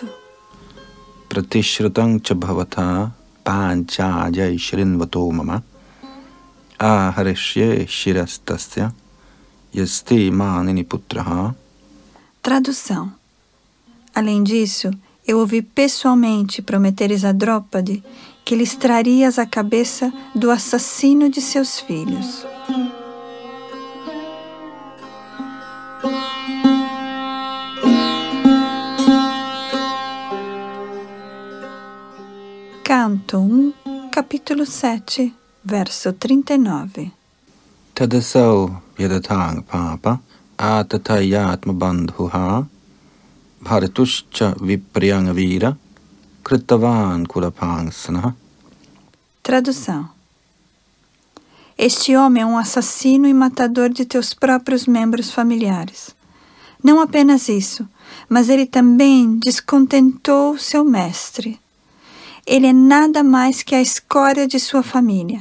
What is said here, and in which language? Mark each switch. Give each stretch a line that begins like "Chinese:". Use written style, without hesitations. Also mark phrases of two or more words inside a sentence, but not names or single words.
Sanskrit: प्रतिश्रुतं च भवता पाञ्चाल्यै शृण्वतो मम आहरिष्ये शिरस्तस्य यस्ते मानिनि पुत्रहा.
Portuguese: Tradução. Além disso, eu ouvi pessoalmente prometeres a Drópade que lhes trarias a cabeça do assassino de seus filhos. Canto 1, capítulo 7, verso 39.
Sanskrit: तदसौ वध्यतां पाप आततय्यात्म बन्धुहा भर्तुश्च विप्रियं वीर कृतवान् कुलपांसनः.
Portuguese: Tradução. Este homem é um assassino e matador de teus próprios membros familiares. Não apenas isso, mas ele também descontentou seu mestre. Ele é nada mais que a escória de sua família.